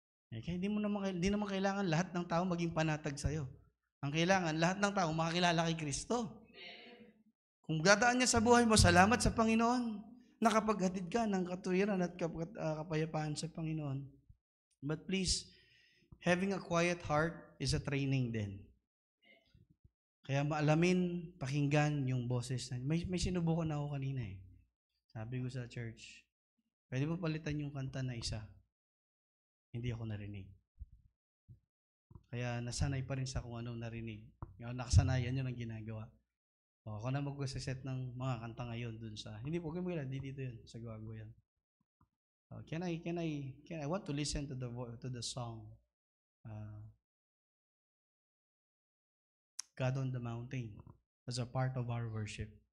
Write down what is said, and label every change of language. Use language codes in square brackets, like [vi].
[tl] Kaya hindi naman kailangan lahat ng tao maging panatag sa'yo. Ang kailangan, lahat ng tao makakilala kay Kristo. Kung dadaan niya sa buhay mo, salamat sa Panginoon. Nakapaghatid ka ng katuwiran at kapayapaan sa Panginoon. [en] But please, having a quiet heart is a training din. [tl] Kaya maalamin, pakinggan yung boses. May sinubukan na ako kanina eh. Sabi ko sa church, pwede mo palitan yung kanta na isa. Hindi ako narinig. Kaya nasanay pa rin sa kung anong narinig. Nakasanayan yun ang ginagawa. Ako na mag-set ng mga kanta ngayon dun sa, hindi po, hindi dito yun, sa gawago yan. [en] I want to listen to the song. God on the mountain as a part of our worship.